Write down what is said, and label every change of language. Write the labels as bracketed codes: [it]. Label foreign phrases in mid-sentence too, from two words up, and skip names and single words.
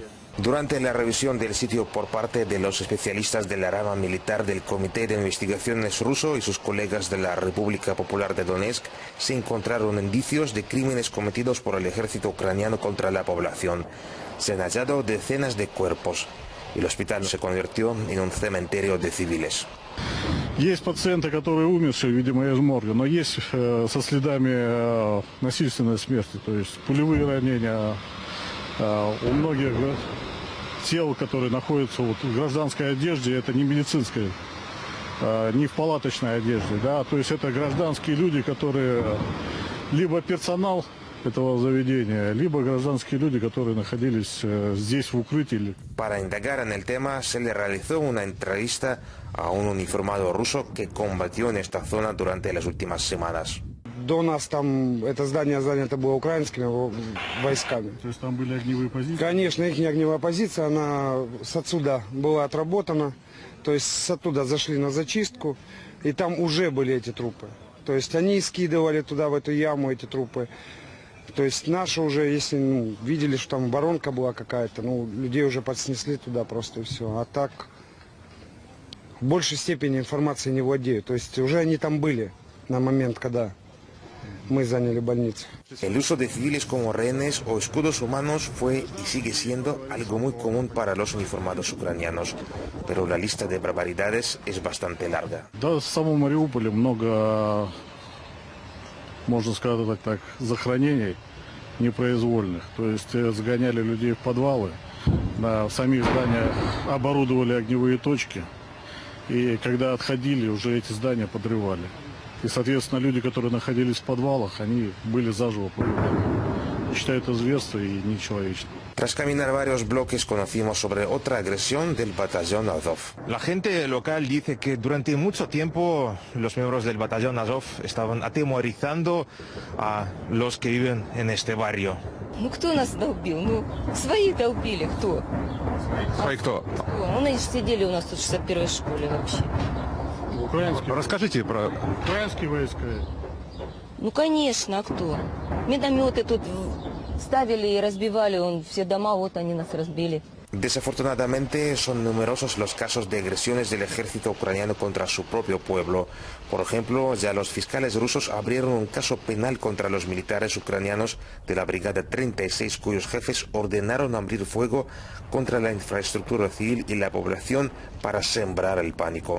[es] Durante la revisión del sitio por parte de los especialistas de la rama militar del Comité de Investigaciones ruso y sus colegas de la República Popular de Donetsk, se encontraron indicios de crímenes cometidos por el ejército ucraniano contra la población. Se han hallado decenas de cuerpos y el hospital se convirtió en un cementerio de civiles. [ru] Есть пациенты, которые умершие, видимо, из морга, но есть со следами насильственной смерти, то есть пулевые ранения у многих тел, которые находятся вот в гражданской одежде, это не медицинская, не в палаточной одежде, да, то есть это гражданские люди, которые либо персонал этого заведения, lибо гражданские люди, которые находились здесь в укрытии. [es] Para indagar en el tema se le realizó una entrevista a un uniformado ruso que combatió en esta zona durante las últimas semanas. [ru] До нас там это здание занято было украинскими войсками. То есть там были огневые позиции? Конечно, их огневая позиция, она с отсюда была отработана. То есть с оттуда зашли на зачистку, и там уже были эти трупы. То есть они скидывали туда, в эту яму, эти трупы. То есть наши уже, если видели, что там воронка была какая-то, людей уже подснесли туда просто и все. А так в большей степени информации не владеют. То есть уже они там были на момент, когда мы заняли больницу. [es] El uso de civiles como rehenes o escudos humanos fue y sigue siendo algo muy común para los uniformados ucranianos, pero la lista de barbaridades es bastante larga. [ru] Да, в самом Мариуполе много, можно сказать так, захоронений непроизвольных. То есть загоняли людей в подвалы, в самих зданиях оборудовали огневые точки, и когда отходили, уже эти здания подрывали. И, soответственно, люди, которые находились в подвалах, они были заживо погребены. Считаю это зверство и нечеловечно. [es] Tras caminar varios bloques conocimos sobre otra agresión del batallón Azov. La gente local dice que durante mucho tiempo los miembros del batallón Azov estaban atemorizando a los que viven en este barrio. [ru] Ну кто нас долбил? Свои долбили, кто? ¿Soy кто? Они сидели у нас тут в 61-й школе вообще. Украинские. Расскажите про... Украинские войска. Ну конечно, а кто? Медометы тут ставили и разбивали, все дома, вот они нас разбили. [es] Desafortunadamente son numerosos los casos de agresiones del ejército ucraniano contra su propio pueblo. Por ejemplo, ya los fiscales rusos abrieron un caso penal contra los militares ucranianos de la Brigada 36, cuyos jefes ordenaron abrir fuego contra la infraestructura civil y la población para sembrar el pánico.